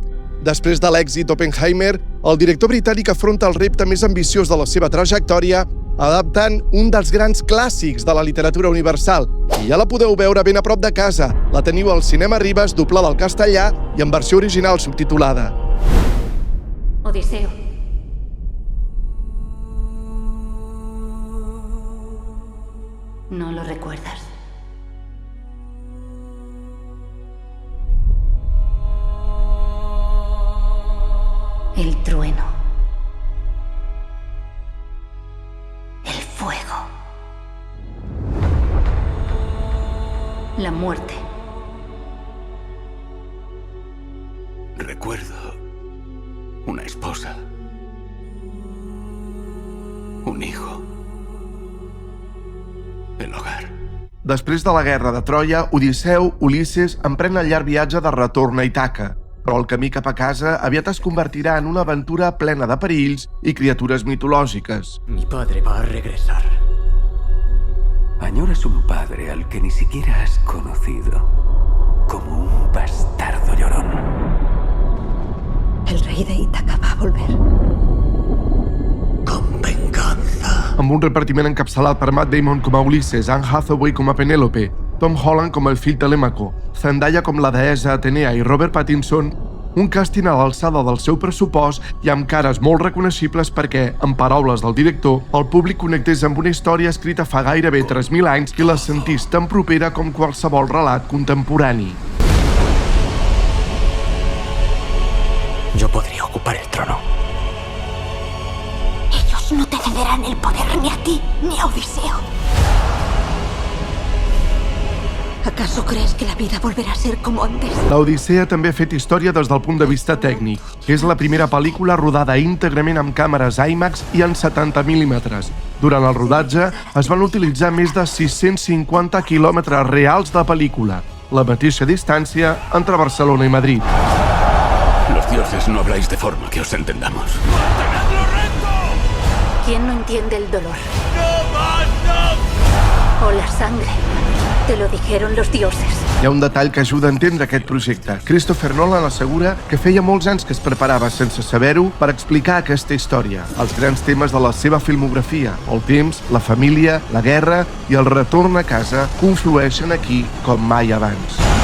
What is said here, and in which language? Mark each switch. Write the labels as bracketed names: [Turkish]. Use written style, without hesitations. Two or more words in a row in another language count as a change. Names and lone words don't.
[Catalan] Després de l'èxit d'Oppenheimer, el director britànic afronta el repte més ambiciós de la seva trajectòria adaptant un dels grans clàssics de la literatura universal. I ja la podeu veure ben a prop de casa. La teniu al Cinema Ribes, doblada al castellà i en versió original subtitulada. [Spanish] Odiseo. ¿No lo recuerdas? El trueno. El fuego. La muerte. Recuerdo una esposa, un hijo, el hogar. [Catalan] Després de la guerra de Troia, Odisseu, Ulisses, emprèn el llarg viatge de retorn a Ítaca. Però el camí cap a casa aviat es convertirà en una aventura plena de perills i criatures mitològiques. [Spanish] Mi padre va a regresar. Añoras un padre al que ni siquiera has conocido, como un bastardo llorón. El rey de Ítaca va a volver. Con venganza. [Catalan] Amb un repartiment encapçalat per Matt Damon com a Ulisses, Anne Hathaway com a Penélope, Tom Holland com el fill Telèmaco, Zendaya com la deessa Atenea i Robert Pattinson, un càsting a l'alçada del seu pressupost i amb cares molt reconeixibles perquè, en paraules del director, el públic connectés amb una història escrita fa gairebé 3.000 anys i la sentís tan propera com qualsevol relat contemporani. [Spanish] Yo podría ocupar el trono. Ellos no te cederán el poder ni a ti ni a Odiseo. ¿Acaso crees que la vida volverá a ser como antes? [Catalan] L'Odissea també ha fet història des del punt de vista tècnic. És la primera pel·lícula rodada íntegrament amb càmeres IMAX i en 70 mm. Durant el rodatge es van utilitzar més de 650 quilòmetres reals de pel·lícula, la mateixa distància entre Barcelona i Madrid. [Spanish] Los dioses no habláis de forma que os entendamos. ¿Quién no entiende el dolor? O la sangre. Te lo dijeron los dioses. [Catalan] Hi ha un detall que ajuda a entendre aquest projecte. Christopher Nolan assegura que feia molts anys que es preparava, sense saber-ho, per explicar aquesta història. Els grans temes de la seva filmografia, el temps, la família, la guerra i el retorn a casa, conflueixen aquí com mai abans.